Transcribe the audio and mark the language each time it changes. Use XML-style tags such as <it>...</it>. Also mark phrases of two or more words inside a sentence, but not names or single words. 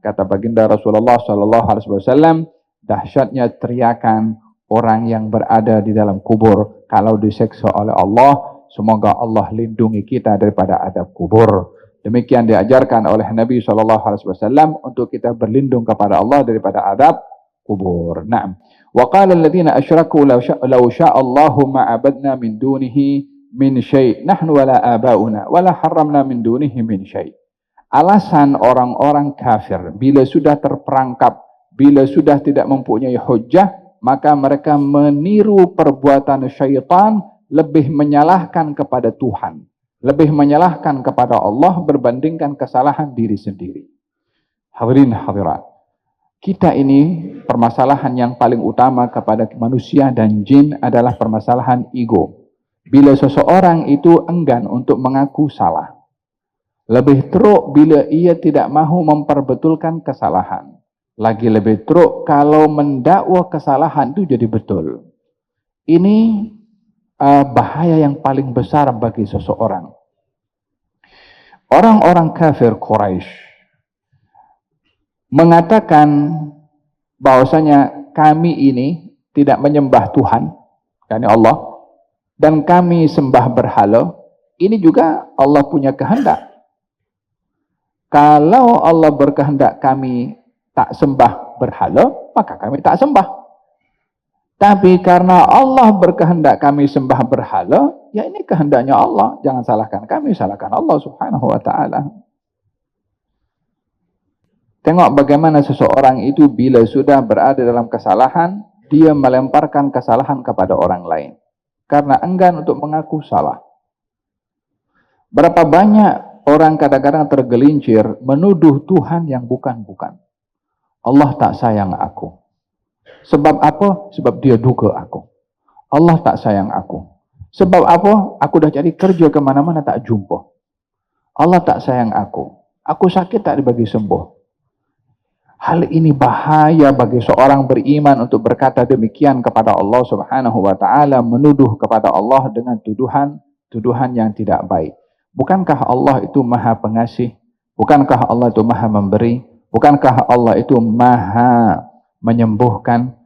<ms>Kata baginda Rasulullah SAW, dahsyatnya teriakan orang yang berada di dalam kubur kalau diseksa oleh Allah. Semoga Allah lindungi kita daripada adab kubur. Demikian diajarkan oleh Nabi SAW untuk kita berlindung kepada Allah daripada adab kubur. Naam.</ms> <ar>وقال الذين أشركوا لو شاء الله ما عبدنا من دونه من شيء نحن ولا آباؤنا ولا حرمنا من دونه من شيء'.</ar> <ms>Alasan orang-orang kafir bila sudah terperangkap, bila sudah tidak mempunyai hujjah, maka mereka meniru perbuatan syaitan, lebih menyalahkan kepada Tuhan, lebih menyalahkan kepada Allah berbandingkan kesalahan diri sendiri. Hadirin hadirat, kita ini permasalahan yang paling utama kepada manusia dan jin adalah permasalahan ego. Bila seseorang itu enggan untuk mengaku salah, lebih teruk bila ia tidak mahu memperbetulkan kesalahan. Lagi lebih teruk kalau mendakwa kesalahan itu jadi betul. Ini bahaya yang paling besar bagi seseorang. Orang-orang kafir Quraisy mengatakan bahwasanya kami ini tidak menyembah Tuhan, yakni Allah, dan kami sembah berhala. Ini juga Allah punya kehendak. Kalau Allah berkehendak kami tak sembah berhala, maka kami tak sembah. Tapi karena Allah berkehendak kami sembah berhala, ya ini kehendaknya Allah. Jangan salahkan kami, salahkan Allah</ms> <ar>سبحانه وتعالى.</ar> <ms>Tengok bagaimana seseorang itu bila sudah berada dalam kesalahan, dia melemparkan kesalahan kepada orang lain. Karena enggan untuk mengaku salah. Berapa banyak orang kadang-kadang tergelincir menuduh Tuhan yang bukan-bukan. Allah tak sayang aku. Sebab apa? Sebab dia duga aku. Allah tak sayang aku. Sebab apa? Aku dah cari kerja kemana-mana tak jumpa. Allah tak sayang aku. Aku sakit tak dibagi sembuh. Hal ini bahaya bagi seorang beriman untuk berkata demikian kepada Allah</ms> <ar>سبحانه وتعالى,</ar> <ms>menuduh kepada Allah dengan tuduhan yang tidak baik. Bukankah Allah itu Maha Pengasih? Bukankah Allah itu Maha Memberi? Bukankah Allah itu Maha Menyembuhkan?</ms>